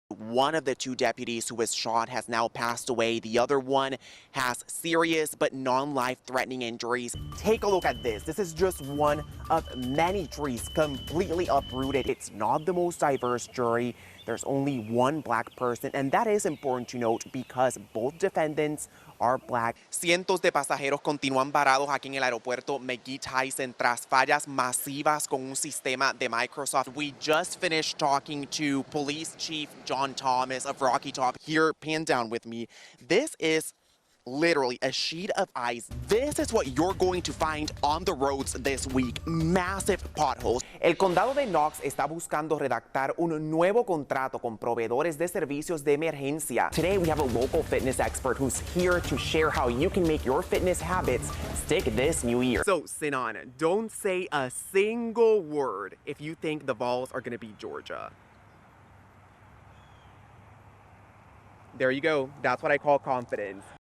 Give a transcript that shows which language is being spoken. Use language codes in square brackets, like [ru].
[en] one of the two deputies who was shot has now passed away. The other one has serious but non-life-threatening injuries. Take a look at this. This is just one of many trees completely uprooted. It's not the most diverse jury. There's only one black person, and that is important to note because both defendants are black. [es] Cientos de pasajeros continúan varados aquí en el aeropuerto McGee Tyson tras fallas masivas con un sistema de Microsoft. [en] We just finished talking to Police Chief John Thomas of Rocky Top. Here, pan down with me. This is literally a sheet of ice. This is what you're going to find on the roads this week. Massive potholes. [es] El condado de Knox está buscando redactar un nuevo contrato con proveedores de servicios de emergencia. [en] Today we have a local fitness expert who's here to share how you can make your fitness habits stick this new year. So, Sinan, don't say a single word if you think the Vols are going to beat Georgia. There you go. That's what I call confidence.